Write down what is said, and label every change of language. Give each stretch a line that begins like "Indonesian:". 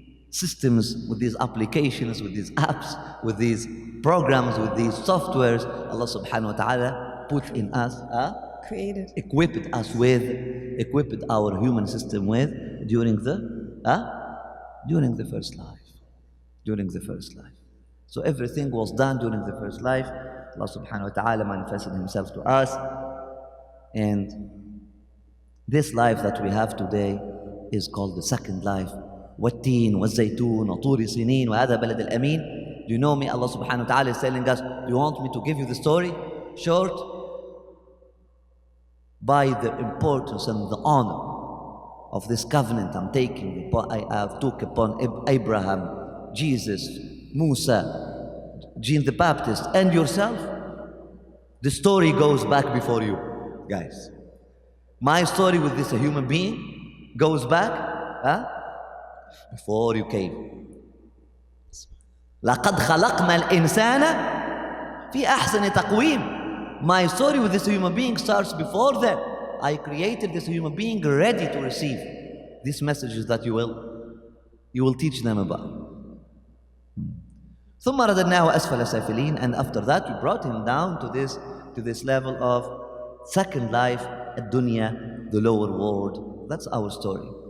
English: systems, with these applications, with these apps, with these programs, with these softwares Allah subhanahu wa ta'ala put in us, equipped our human system with during the first life. So everything was done during the first life. Allah subhanahu wa ta'ala manifested Himself to us, and this life that we have today is called the second life.
Arabic: والتين والزيتون وطور سنين وهذا بلد الأمين.
English: Do you know me? Allah subhanahu wa ta'ala is telling us, do you want me to give you the story short? By the importance and the honor of this covenant I'm taking, I took upon Abraham, Jesus, Musa, John the Baptist, and yourself. The story goes back before you, guys. My story with this human being goes back before you came.
Arabic: لقد خلقنا الإنسان في أحسن تقويم.
English: My story with this human being starts before that. I created this human being ready to receive these messages that you will teach them about.
Arabic: ثم رددناه أسفل سافلين,
English: and after that we brought him down to this level of second life, ad-dunya, the lower world. That's our story.